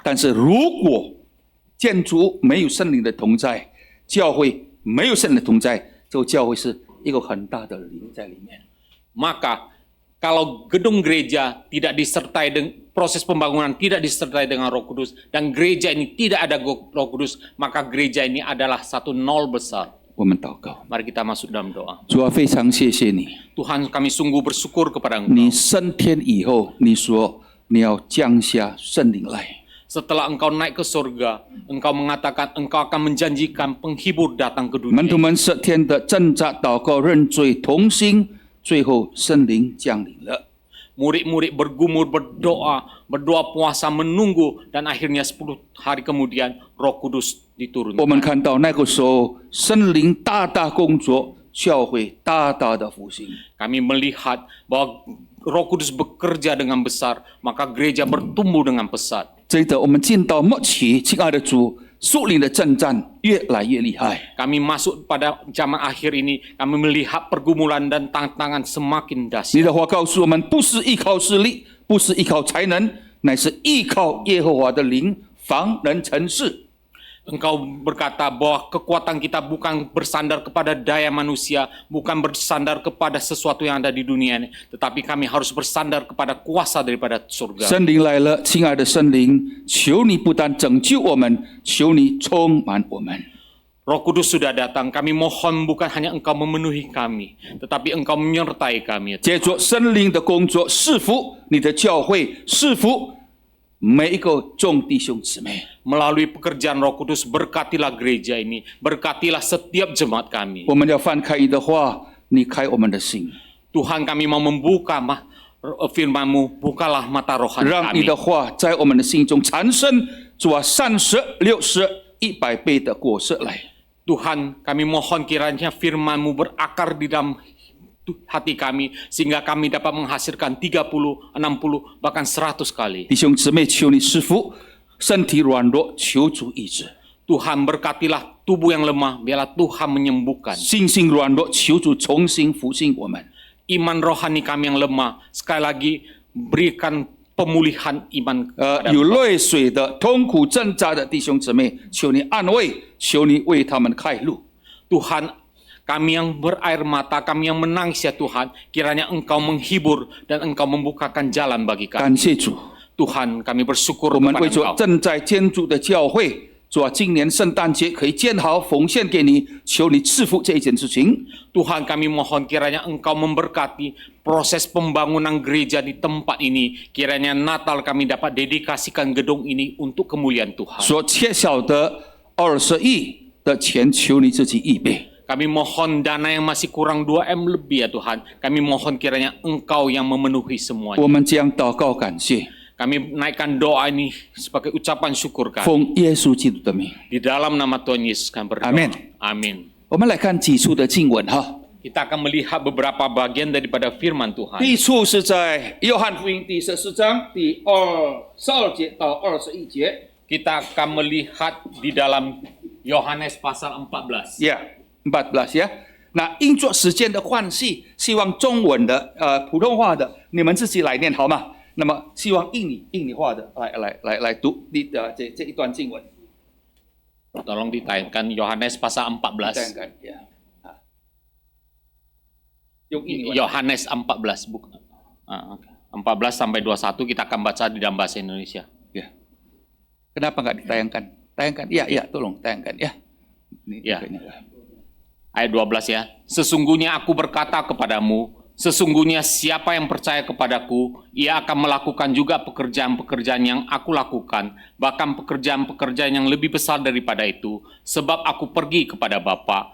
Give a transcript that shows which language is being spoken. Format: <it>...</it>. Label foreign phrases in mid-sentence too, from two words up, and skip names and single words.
<zh>但是如果建筑物没有圣灵的同在，教会没有圣灵的同在，这个教会是一个很大的灵在里面。</zh> <id>Maka kalau gedung gereja tidak disertai dengan proses pembangunan tidak disertai dengan Roh Kudus dan gereja ini tidak ada Roh Kudus, maka gereja ini adalah satu nol besar.</id> <zh>我们祷告，</zh> <id>Mari kita masuk dalam doa.</id> <zh>主啊，非常谢谢你，</zh> <id>Tuhan, kami sungguh bersyukur kepada</id> <zh>你</zh> <id>Engkau.</id> <zh>升天以后，你说你要降下圣灵来。</zh> <id>Setelah Engkau naik ke surga, Engkau mengatakan Engkau akan menjanjikan penghibur datang ke</id> <zh>门</zh> <id>dunia.</id> <zh>徒们10天的挣扎、祷告、认罪、同心，最后圣灵降临了。</zh> <id>Murid-murid bergumur, berdoa puasa, menunggu, dan akhirnya 10 hari kemudian Roh Kudus</id> <zh>我们</zh> <id>diturunkan.</id> <zh>看到那个时候，圣灵大大工作，教会大大的复兴。</zh> <id>Kami melihat bahwa Roh Kudus bekerja dengan besar, maka gereja bertumbuh dengan pesat.</id> <zh>接着我们进到末期，亲爱的主，属灵的征战越来越厉害。</zh> <id>Kami masuk pada zaman akhir ini, kami melihat pergumulan dan tantangan semakin</id> <zh>你</zh> <id>dahsyat.</id> <zh>的话告诉我们，不是依靠势力，不是依靠才能，乃是依靠耶和华的灵，方能成事。</zh> <id>Engkau berkata bahwa kekuatan kita bukan bersandar kepada daya manusia, bukan bersandar kepada sesuatu yang ada di dunia ini, tetapi kami harus bersandar kepada kuasa daripada surga.</id> <zh>圣灵来了，亲爱的圣灵，求你不但拯救我们，求你充满我们。</zh> <id>Roh Kudus sudah datang, kami mohon bukan hanya Engkau memenuhi kami, tetapi Engkau menyertai kami.</id> <zh>借着圣灵的工作，赐福你的教会，赐福每一个众弟兄姊妹。</zh> <id>Melalui pekerjaan Roh Kudus, berkatilah gereja ini, berkatilah setiap jemaat kami.</id> <zh>我们要翻开你的话，你开我们的心，</zh> <id>Tuhan, kami mau membuka firman-Mu, bukalah mata rohani</id> <zh>让你</zh> <id>kami.</id> <zh>的话在我们的心中产生主啊30、60、100倍的果实来。</zh> <id>Tuhan, kami mohon kiranya firman-Mu berakar di dalam hati kami, sehingga kami dapat menghasilkan 30, 60, bahkan 100 kali.</id> <zh>弟兄姊妹，求你赐福，身体软弱，求主医治；</zh> <id>Tuhan, berkatilah tubuh yang lemah, biarlah Tuhan menyembuhkan.</id> <zh>信心软弱，求主重新复兴我们。</zh> <id>Iman rohani kami yang lemah, sekali lagi berikan pemulihan iman kepada</id> <zh>有泪水的、痛苦挣扎的弟兄姊妹，求你安慰，求你为他们开路。</zh> <id>Tuhan, kami yang berair mata, kami yang menangis ya Tuhan, kiranya Engkau menghibur dan Engkau membukakan jalan bagi</id> <zh>感</zh> <id>kami.</id> <zh>谢主，</zh> <id>Tuhan, kami bersyukur</id> <zh>我们</zh> <id>kepada</id> <zh>为着</zh> <id>Engkau.</id> <zh>正在建筑的教会，主啊，今年圣诞节可以建好，奉献给你，求你赐福这一件事情。</zh> <id>Tuhan, kami mohon kiranya Engkau memberkati proses pembangunan gereja di tempat ini. Kiranya Natal kami dapat dedikasikan gedung ini untuk kemuliaan Tuhan.</id> <zh>所缺少的20亿的钱，求你自己预备。</zh> <id>Kami mohon dana yang masih kurang 2M lebih ya Tuhan. Kami mohon kiranya Engkau yang memenuhi semuanya.</id> <zh>我们将祷告感谢，</zh> <id>Kami naikkan doa ini sebagai ucapan syukur kami.</id> <zh>奉耶稣基督的名。</zh> <id>Di dalam nama Tuhan Yesus kami berdoa. Amin. Amin.</id> <zh>我们来看几处的经文哈。</zh> <id>Kita akan melihat beberapa bagian daripada firman Tuhan.</id> <zh>第一处是在约翰福音第14章第12节到21节。</zh> <id>Kita akan melihat di dalam Yohanes pasal 14.</id> <zh>呀、14呀。那因着时间的关系，希望中文的普通话的你们自己来念好吗？那么希望印尼话的来读这一段经文。</zh> <id>Tolong ditayangkan Yohanes pasal 14.</id> <zh>这样看呀。用印尼文。</zh> <id>Yohanes 14 bukan. 14 sampai 21 kita akan baca di dalam bahasa Indonesia. Ya. Kenapa nggak ditayangkan? Tayangkan. Ya, tolong tayangkan ya. Ini, Ya. ini. Ayat 12 ya. Sesungguhnya aku berkata kepadamu, sesungguhnya siapa yang percaya kepadaku, ia akan melakukan juga pekerjaan-pekerjaan yang aku lakukan, bahkan pekerjaan-pekerjaan yang lebih besar daripada itu, sebab aku pergi kepada Bapa.</id>